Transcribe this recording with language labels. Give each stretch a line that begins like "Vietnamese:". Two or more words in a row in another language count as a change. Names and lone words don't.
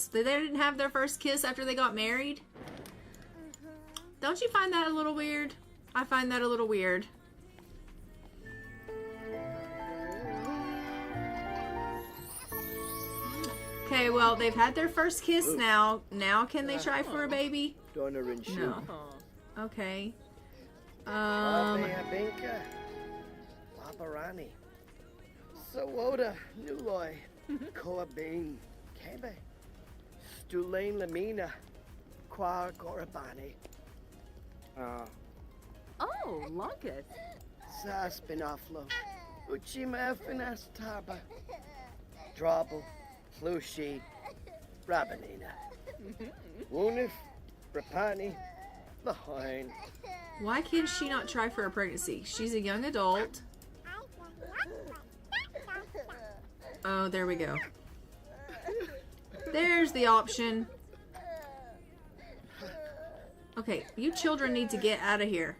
English: They didn't have their first kiss after they got married? Don't you find that a little weird? I find that a little weird. Okay, well, they've had their first kiss now. Now can they try for a baby? Donor and shoe. No. Okay. Binka. Laparani. Sawoda. Nuloy. Koabing. Kebe. Stulain Lamina. Kwa Korabani. Oh, Lunkus. Saspinaflo. Uchima Finas Taba. Drabble. Flushi. Rabanina. Woonif. Rapani. Lahoin. Why can she not try for a pregnancy? She's a young adult. Oh, there we go. There's the option. Okay, you children need to get out of here.